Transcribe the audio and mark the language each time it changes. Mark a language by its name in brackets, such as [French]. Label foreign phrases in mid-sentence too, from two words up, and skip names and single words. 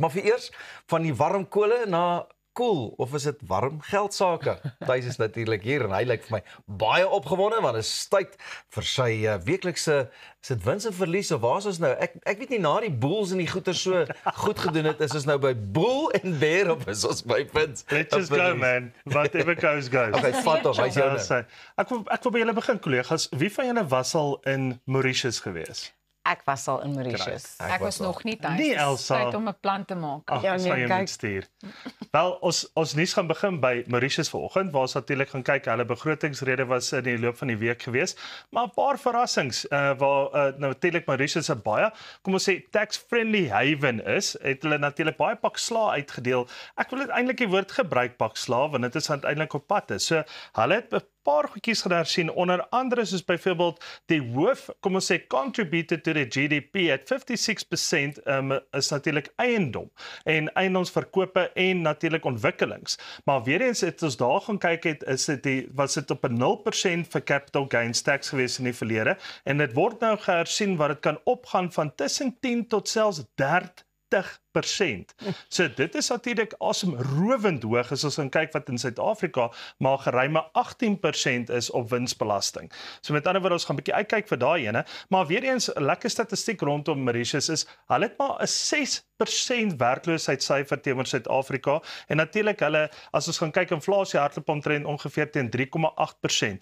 [Afrikaans] Maar vir eers van die warm kolle na koel, of is dit warm geldsake? Thys is natuurlik hier en hy lyk vir my baie opgewonde want dit is tyd vir sy weeklikse wins en verlies of waar is ons nou? Ek weet nie na die Bulls en die goeie so goed gedoen het, is ons nou by Bull en Bear of is ons by wins? [English] Let's just go man, whatever goes goes. [Afrikaans] Okay, vat op, hy's jou nou. Ek wil by julle begin kollegas, wie van julle was al in Mauritius gewees? Ek was al in Mauritius. Ek was nog nie thuis. Nee, Elsa. Tyd om 'n plan te maak. Ag, ja, nee, kyk. Stuur. Wel, ons nuus gaan begin by Mauritius vanoggend, waar ons natuurlik gaan kyk, hulle begrotingsrede was in die loop van die week gewees, maar 'n paar verrassings waar nou natuurlik Mauritius 'n baie, kom ons sê [English] tax-friendly haven [Afrikaans] is, het hulle natuurlik baie pak sla uitgedeel. Ek wil dit eintlik die woord gebruik pak sla, want dit is uiteindelik op pad is. So hulle het paar goedjies hersien, onder andere soos byvoorbeeld die hoof, kom ons sê, [English] contributed to the GDP at 56% [Afrikaans] is natuurlik eiendom en eiendomsverkope en natuurlik ontwikkelings. Maar weer eens het ons daar gaan kyk was dit op 'n 0% vir [English] capital gains tax [Afrikaans] gewees in die verlede en dit word nou gehersien wat dit kan opgaan van tussen 10 tot selfs 30%. So dit is natuurlik asemrowend hoog as ons gaan kyk wat in Suid-Afrika maar geruime 18% is op winsbelasting. So met ander woorde ons gaan 'n bietjie uitkyk vir daai ene, maar weer eens 'n lekker statistiek rondom Mauritius is hulle het maar 'n 6% werkloosheidssyfer teenoor Suid-Afrika en natuurlik hulle as ons gaan kyk inflasie hardloop omtrent ongeveer teen 3,8%.